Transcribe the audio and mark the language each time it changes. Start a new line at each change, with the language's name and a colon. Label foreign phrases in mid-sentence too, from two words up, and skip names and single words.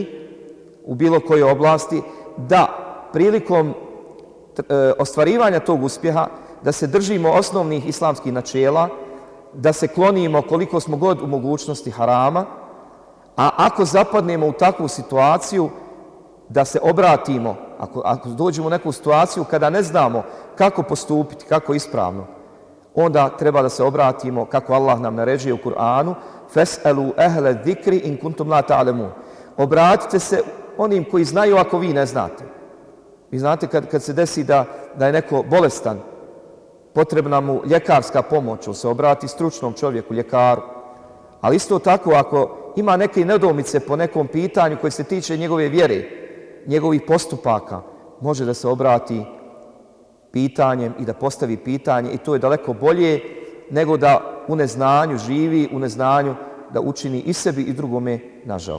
Bosnian: u bilo kojoj oblasti, da prilikom ostvarivanja tog uspjeha da se držimo osnovnih islamskih načela, da se klonimo koliko smo god u mogućnosti harama, a ako zapadnemo u takvu situaciju da se obratimo, ako dođemo u neku situaciju kada ne znamo kako postupiti, kako ispravno, onda treba da se obratimo kako Allah nam naređuje u Kur'anu:
Arabic: "فاسألوا أهل الذكر إن كنتم لا تعلمون."
Bosnian: Obratite se onim koji znaju ako vi ne znate. Vi znate kad se desi da je neko bolestan, potrebna mu ljekarska pomoć, on se obrati stručnom čovjeku, ljekaru. Ali isto tako ako ima neke nedoumice po nekom pitanju koje se tiče njegove vjere, njegovih postupaka, može da se obrati pitanjem i da postavi pitanje i to je daleko bolje nego da u neznanju živi, u neznanju da učini i sebi i drugome nažao.